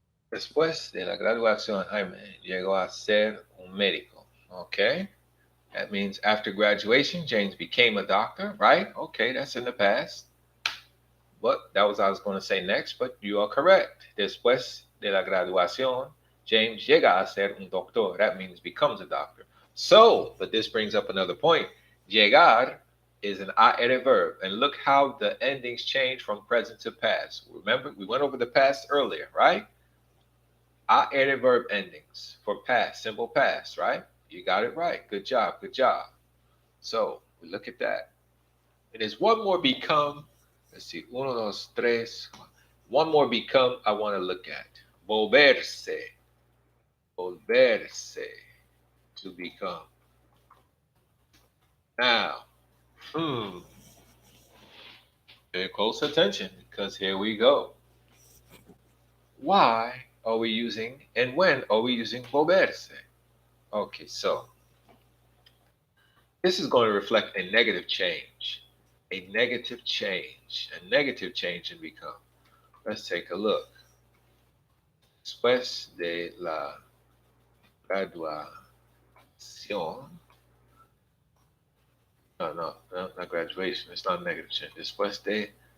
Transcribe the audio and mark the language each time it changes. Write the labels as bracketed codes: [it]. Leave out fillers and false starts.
[es] Después de la graduación, Jaime llegó a ser un médico. [en] Okay? That means after graduation, James became a doctor, right? Okay, that's in the past. But that was what I was going to say next, but you are correct. [es] Después de la graduación, James llega a ser un doctor. [en] That means becomes a doctor. So, but this brings up another point. Llegar is an IR verb. And look how the endings change from present to past. Remember, we went over the past earlier, right? IR verb endings for past, simple past, right? You got it right. Good job. Good job. So, we look at that. It is one more become. Let's see. [es] Uno, dos, tres. [en] One more become I want to look at. Volverse. Volverse. To become. Now, pay close attention because here we go. Why are we using and when are we using volverse? Okay, so this is going to reflect a negative change. A negative change. A negative change in become. Let's take a look. [es] Después de la graduación. [en] No, not graduation. It's not negative change. [es] Después de